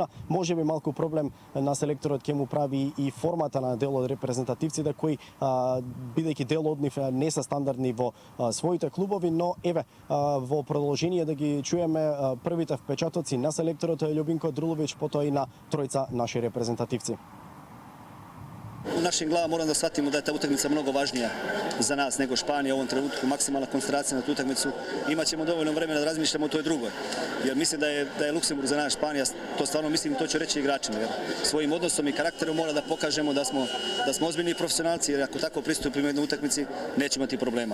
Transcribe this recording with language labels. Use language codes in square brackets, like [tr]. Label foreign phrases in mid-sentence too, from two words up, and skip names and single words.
[mk] Можеби малку проблем на селекторот ќе му прави и формата на дел од репрезентативците, кои бидејќи дел од нив не се стандардни во своите клубови, но еве во продолжение да ги чуеме првите впечатоци на селекторот Љубинко Друловиќ, потоа и на тројца наши репрезентативци. [sr] U našim glavama moram da shvatimo da je ta utakmica mnogo važnija za nas nego Španija u ovom trenutku. Maksimalna koncentracija na tu utakmicu. Imaćemo dovoljno vremena da razmišljamo o toj drugoj. Jer mislim da je Luksemburg za nas Španija, to stvarno mislim i to ću reći igračima. Jer svojim odnosom i karakterom mora da pokažemo da smo ozbiljni profesionalci, jer ako tako pristupimo jednoj utakmici nećemo imati problema.